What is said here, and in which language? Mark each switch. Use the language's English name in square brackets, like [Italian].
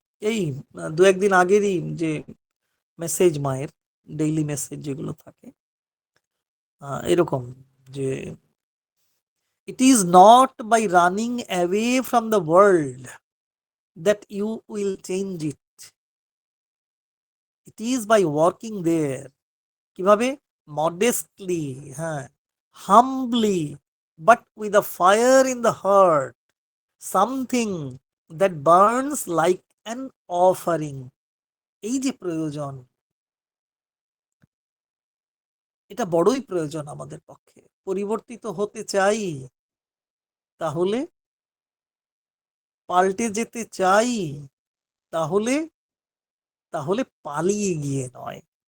[Bangla] এই দু একদিন আগেরই যে মেসেজ, মায়ের ডেইলি মেসেজ যেগুলো থাকে, এরকম যে [English] it is not by running away from the world that you will change it, it is by working there. [Bangla] কিভাবে? [English] modestly, হ্যাঁ, humbly, but with a fire in the heart, something that burns like an offering. [Bangla] এই যে প্রয়োজন, এটা বড়ই প্রয়োজন আমাদের পক্ষে। পরিবর্তিত হতে চাই, তাহলে পাল্টে যেতে চাই, তাহলে তাহলে পালিয়ে গিয়ে নয়।